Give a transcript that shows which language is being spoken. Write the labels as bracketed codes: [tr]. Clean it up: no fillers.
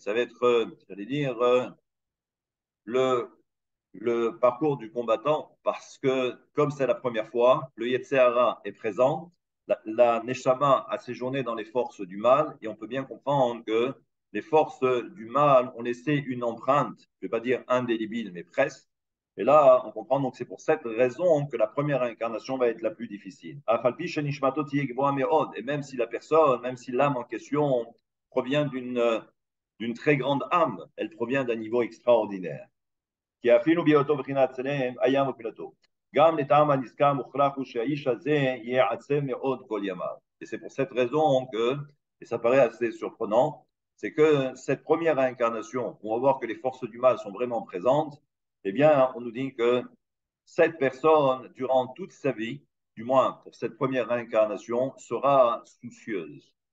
[fr] Ça va être, j'allais dire, le, le parcours du combattant parce que, comme c'est la première fois, le Yetzirah est présent, la Neshama a séjourné dans les forces du mal, et on peut bien comprendre que les forces du mal ont laissé une empreinte, je ne vais pas dire indélébile, mais presque. Et là, on comprend donc c'est pour cette raison que la première incarnation va être la plus difficile. Et même si la personne, même si l'âme en question provient d'une très grande âme, elle provient d'un niveau extraordinaire. [he] כי אפילו בהיותו בחינת צלם, היה מפילתו. גם לטעם הנזכר מוכרח הוא שהאיש הזה ייעצר מאוד כל ימיו. [fr] Et c'est pour cette raison que, et ça paraît assez surprenant, c'est que cette première incarnation, où on va voir que les forces du mal sont vraiment présentes, eh bien, on nous dit que cette personne, durant toute sa vie, du moins pour cette première incarnation, sera soucieuse.